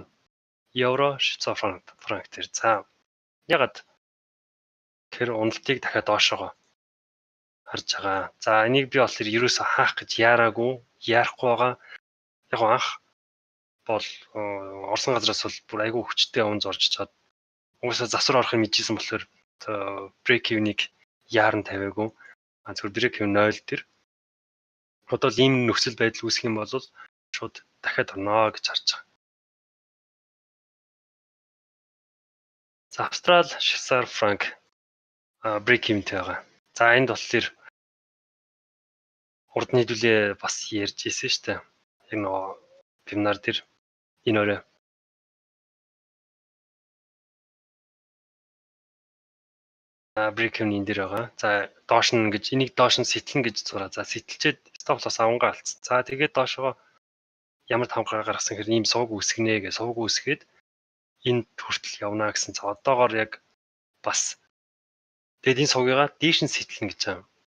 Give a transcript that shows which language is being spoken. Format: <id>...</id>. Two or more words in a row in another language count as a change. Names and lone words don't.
<mn>Евро, Швейцар франк дээр. За ягаад тэр уналтыг дахиад доошоо харж байгаа. За энийг би болохоор ерөөсөө хаах гэж яарахгүй байгаа. Яг анх бол орсон газраас бол бүр айгүй хүчтэй унз орж чад. Угаасаа засвар орохыг мэдчихсэн болохоор</mn> <en>break even-</en> <mn>ийг яаран тавиагүй. Зөвхөн</mn> <en>break even</en> <mn>0 дээр. Одоо л ийм нөхцөл байдал үүсэх юм бол шууд дахиад орно гэж харж байгаа. За Австрал, Швейцар франк</mn> <en>break even-</en> <mn>тэй байгаа. За энд болохоор урд нь хэдүүлээ бас ярьж ирсэн шүү дээ. Яг нөгөө вебинар дээр энэ өрөө.</mn> <en>Break even-</en> <mn>ийн дээр байгаа. За доош нь ингэж энийг доош нь сэтэлнэ гэж зураа. За сэтэлчээд</mn> <en>stop loss</en> <mn>авангаа алдсан. За тэгээд доошоо ямар тавгаар гаргасан хэрэг ийм сувг үүсгэнэ гэж сувг үүсгээд энд хүртэл явна гэсэн. За одоогоор яг бас тэгээд энэ сувгийгаа дээш нь сэтэлнэ гэж байгаа.</mn>